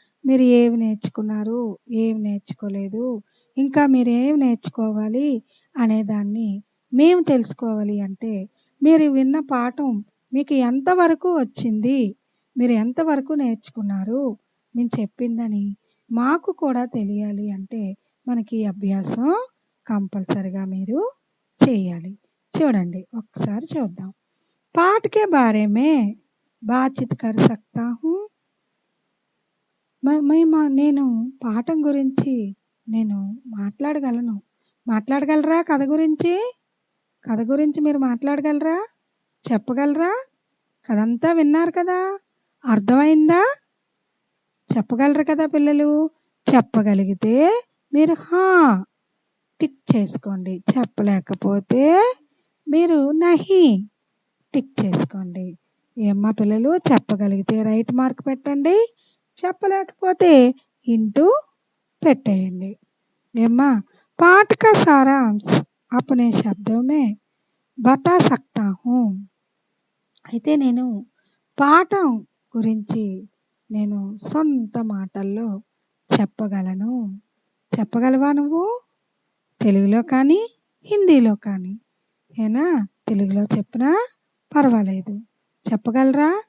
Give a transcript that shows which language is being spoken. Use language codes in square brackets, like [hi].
[te] మీరు ఏవి నేర్చుకున్నారు, ఏవి నేర్చుకోలేదు, ఇంకా మీరు ఏమి నేర్చుకోవాలి అనేదాన్ని మేము తెలుసుకోవాలి అంటే మీరు విన్న పాఠం మీకు ఎంతవరకు వచ్చింది, మీరు ఎంతవరకు నేర్చుకున్నారు, మేము చెప్పిందని మాకు కూడా తెలియాలి అంటే మనకి అభ్యాసం కంపల్సరిగా మీరు చేయాలి. చూడండి ఒకసారి చూద్దాం. [hi] पाठ के बारे में बातचीत कर सकता हूँ. [te] నేను పాఠం గురించి నేను మాట్లాడగలను. మాట్లాడగలరా? కథ గురించి మీరు మాట్లాడగలరా? చెప్పగలరా? కథ అంతా విన్నారు కదా. అర్థమైందా? చెప్పగలరు కదా పిల్లలు. చెప్పగలిగితే మీరు హా టిక్ చేసుకోండి. చెప్పలేకపోతే మీరు నహి టిక్ చేసుకోండి. ఏమ్మా పిల్లలు? చెప్పగలిగితే రైట్ మార్క్ పెట్టండి. చెప్పలేకపోతే ఇంటూ పెట్టేయండి. ఏమ్మా? [hi] पाठ का सारांश अपने शब्दों में बता सकता हूँ. [te] అయితే నేను పాఠం గురించి నేను సొంత మాటల్లో చెప్పగలను. చెప్పగలవా నువ్వు? తెలుగులో కానీ, హిందీలో కానీ. ఏనా? తెలుగులో చెప్పినా పర్వాలేదు. చెప్పగలరా?